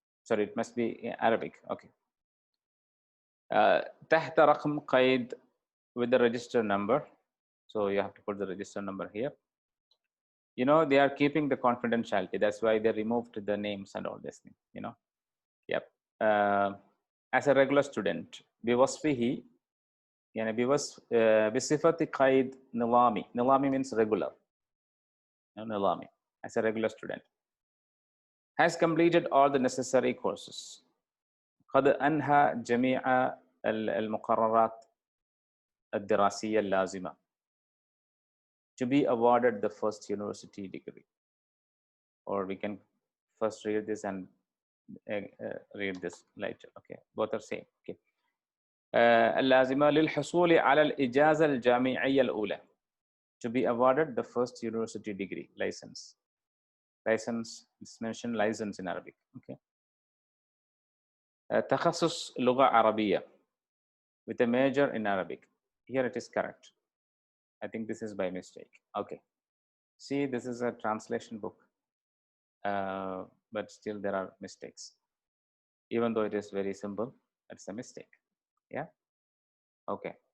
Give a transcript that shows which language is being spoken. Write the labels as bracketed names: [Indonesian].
[English] Sorry, it must be Arabic. Okay. تحت رقم قيد with the register number. So you have to put the register number here. They are keeping the confidentiality. That's why they removed the names and all this thing, Yep. As a regular student, بوصفه يعني بصفة قيد نظامي. نظامي means regular. نظامي. As a regular student. Has completed all the necessary courses. [Arabic] قد أنهى جميع المقررات الدراسية اللازمة. [English] To be awarded the first university degree. Or we can first read this and read this later. Okay, both are same. Okay. [Arabic] اللازمة للحصول على الإجازة الجامعية الأولى. [English] To be awarded the first university degree, license. License is mentioned license in Arabic. Okay. تخصص لغة عربية with a major in Arabic. Here it is correct. I think this is by mistake. Okay. See, this is a translation book, but still there are mistakes. Even though it is very simple, it's a mistake. Yeah. Okay.